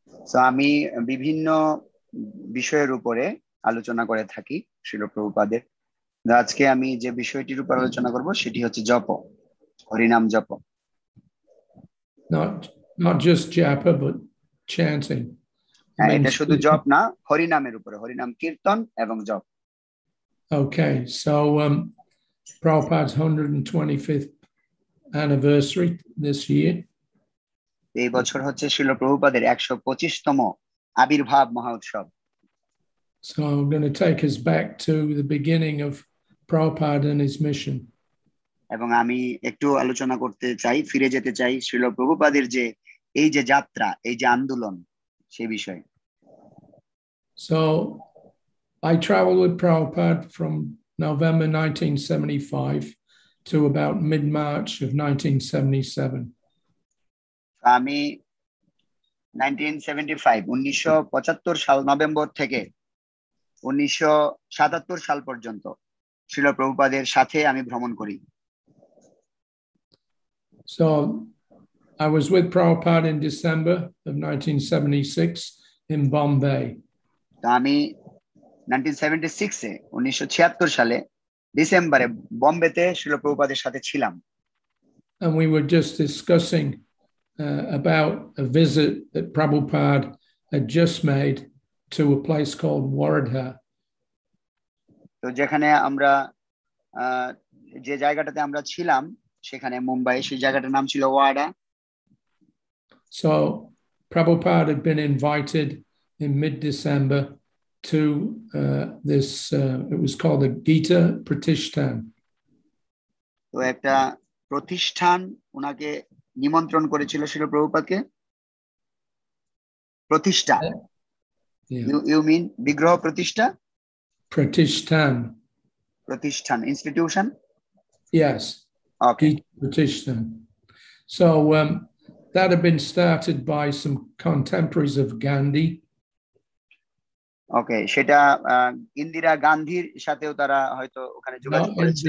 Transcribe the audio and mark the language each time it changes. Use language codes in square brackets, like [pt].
[bn] So আমি বিভিন্ন বিষয়ের উপরে আলোচনা করে থাকি শ্রীল প্রভুপাদের। আজকে আমি যে বিষয়টির উপর আলোচনা করব সেটি হচ্ছে জপ, হরিনাম জপ। [en] Not just japa but chanting. [bn] এটা শুধু জপ না, হরিনামের উপরে, হরিনাম কীর্তন এবং জপ। [en] Okay, so Prabhupada's 125th anniversary this year. [bn] এই বছর হচ্ছে শ্রীল প্রভুপাদের 125তম আবির্ভাব মহোৎসব। [en] So I'm going to take us back to the beginning of Prabhupada and his mission. [bn] এবং আমি একটু আলোচনা করতে চাই, ফিরে যেতে চাই শ্রীল প্রভুপাদের যে এই যে যাত্রা, এই যে আন্দোলন, সেই বিষয়ে। [en] So I traveled with Prabhupada from November 1975 to about mid-March of 1977. [bn] আমি 1975 সাল নভেম্বর থেকে 1977 সাল পর্যন্ত শ্রীল প্রভুপাদের সাথে আমি ভ্রমণ করি। [en] So I was with Prabhupada in December of 1976 in Bombay. [bn] আমি 1976 সালে ডিসেম্বরে বোম্বেতে শ্রীল প্রভুপাদের সাথে ছিলাম। [en] And we were just discussing about a visit that Prabhupada had just made to a place called Wardha. [bn] তো যেখানে আমরা যে জায়গাটাতে আমরা ছিলাম সেখানে মুম্বাই, সেই জায়গাটার নাম ছিল ওয়াডা। [en] So Prabhupada had been invited in mid-December to this, it was called the Gita Pratishthan. [bn] তো একটা প্রতিষ্ঠান ওনাকে নিমন্ত্রণ করেছিল শ্রীল প্রভুপাদকে। প্রতিষ্ঠা, [en] you mean [bn] বিগ্রহ প্রতিষ্ঠা? [en] Pratishthan. [bn] প্রতিষ্ঠান, institution? [en] Yes. Okay. Gita Pratishthan. So that had been started by some contemporaries of Gandhi. [bn] Okay, সেটা ইন্দিরা গান্ধীর সাথেও তারা হয়তো ওখানে যোগাযোগ করেছিল।